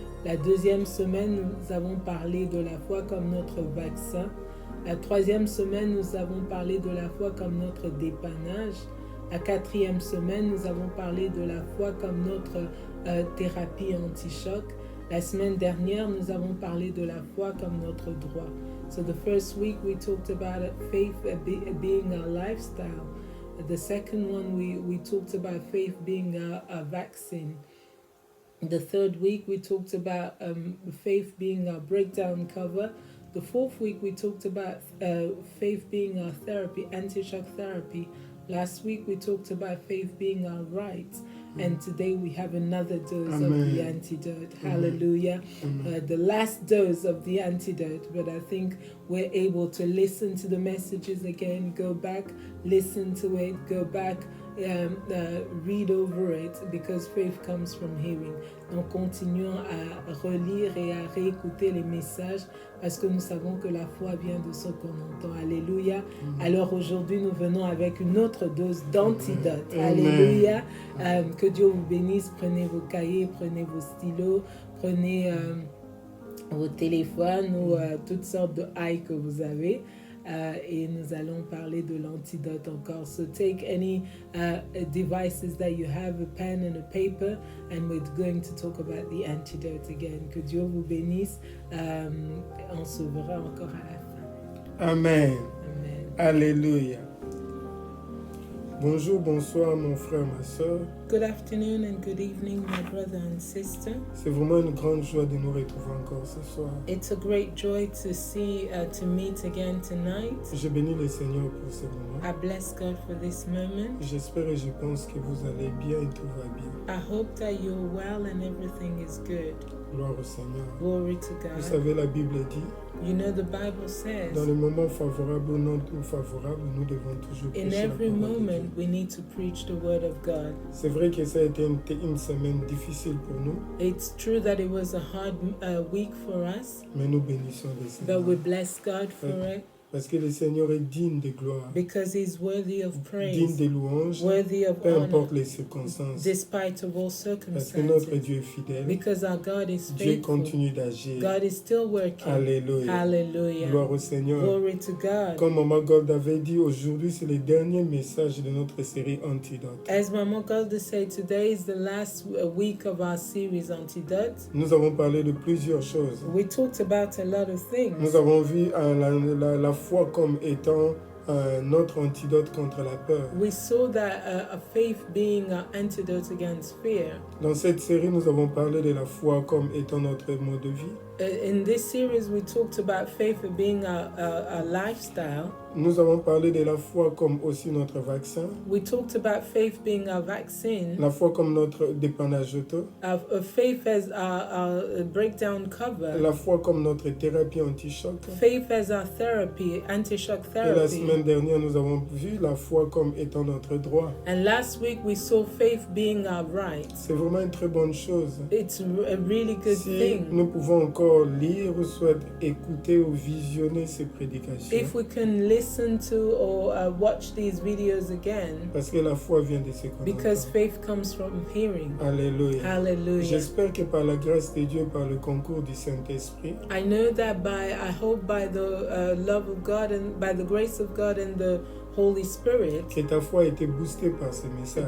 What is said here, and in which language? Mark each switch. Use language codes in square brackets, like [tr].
[fr] La deuxième semaine, nous avons parlé de la foi comme notre vaccin. La troisième semaine, nous avons parlé de la foi comme notre dépannage. La quatrième semaine, nous avons parlé de la foi comme notre thérapie anti-choc. La semaine dernière, nous avons parlé de la foi comme notre droit. [en] So the first week we talked about faith being our lifestyle. The second one we talked about faith being a vaccine. The third week we talked about faith being our breakdown cover. The fourth week we talked about faith being our therapy, anti-shock therapy. Last week we talked about faith being our right. And today we have another dose of the antidote. Hallelujah. The last dose of the antidote. But I think we're able to listen to the messages again, go back, listen to it, go back, read over it, because faith comes from hearing. [fr] Donc continuons à relire et à réécouter les messages parce que nous savons que la foi vient de ce qu'on entend. Alléluia. Alors aujourd'hui nous venons avec une autre dose d'antidote. Alléluia. Que Dieu vous bénisse. Prenez vos cahiers, prenez vos stylos, prenez vos téléphones ou toutes sortes de high que vous avez. Et nous allons parler de l'antidote encore. [en] So take any devices that you have, a pen and a paper, and we're going to talk about the antidote again. [fr] Que Dieu vous bénisse. On se verra encore à la fin. Amen. Amen. Alléluia. Bonjour, bonsoir mon frère, ma soeur. [en] Good afternoon and good evening, my brother and sister. [fr] C'est vraiment une grande joie de nous retrouver encore ce soir. [en] It's a great joy to meet again tonight. [fr] Je bénis le Seigneur pour ce moment. [en] I bless God for this moment. [fr] J'espère et je pense que vous allez bien et tout va bien. [en] I hope that you're well and everything is good. [fr] Gloire au Seigneur. [en] Glory to God. [fr] Vous savez, la Bible dit [en] You know, the Bible says, [fr] Dans les moments favorables ou non favorables, nous devons toujours [en] in [fr] prêcher la [en] every [fr] parole de Dieu. [en] moment, we need to preach the word of God. [fr] C'est vrai que ça a été une semaine difficile pour nous, [en] It's true that it was a hard week for us, [fr] mais nous bénissons le [en] but [fr] Seigneur. [en] we bless God for it [fr] Parce que le Seigneur est digne de gloire, [en] because He's worthy of [fr] digne [en] praise, [fr] de louanges, [en] worthy of [fr] peu [en] honor, [fr] importe les circonstances. [en] despite of all [fr] Parce que notre [en] circumstances. [fr] Dieu est fidèle, [en] Because our God is [fr] Dieu [en] faithful. [fr] continue d'agir. [en] God is still working. [fr] Alléluia. [en] Hallelujah. [fr] Gloire au Seigneur. [en] Glory to God. [fr] Comme Maman Gold avait dit, aujourd'hui c'est le dernier message de notre série Antidote. [en] As Mama Golda said, today is the last week of our series Antidote. [fr] Nous avons parlé de plusieurs choses. [en] We talked about a lot of things. [fr] Nous avons vu la foi comme étant notre antidote contre la peur. [en] We saw that a faith being an antidote against fear. [fr] Dans cette série, nous avons parlé de la foi comme étant notre mode de vie. [en] In this series, we talked about faith being a lifestyle. [fr] Nous avons parlé de la foi comme aussi notre vaccin, [en] We talked about faith being our vaccine, [fr] la foi comme notre dépannage auto, [en] a faith as our breakdown cover, [fr] la foi comme notre thérapie anti-choc. [en] faith as our therapy, anti-shock [fr] Et la [en] therapy. [fr] semaine dernière, nous avons vu la foi comme étant notre droit. [en] And last week, we saw faith being our right. [fr] C'est vraiment une très bonne chose. [en] It's a really good [fr] Si [en] thing. [fr] nous pouvons encore lire ou soit écouter ou visionner ces prédications, [en] If we can listen to or watch these videos again, [fr] parce que la foi vient de ce qu'on [en] because [fr] entend. [en] faith comes from hearing. [fr] Alléluia. [en] Hallelujah. [fr] J'espère que par la grâce de Dieu, par le concours du Saint-Esprit, [en] I know that I hope by the love of God and by the grace of God and the Holy Spirit, [fr] que ta foi a été boostée par ces messages.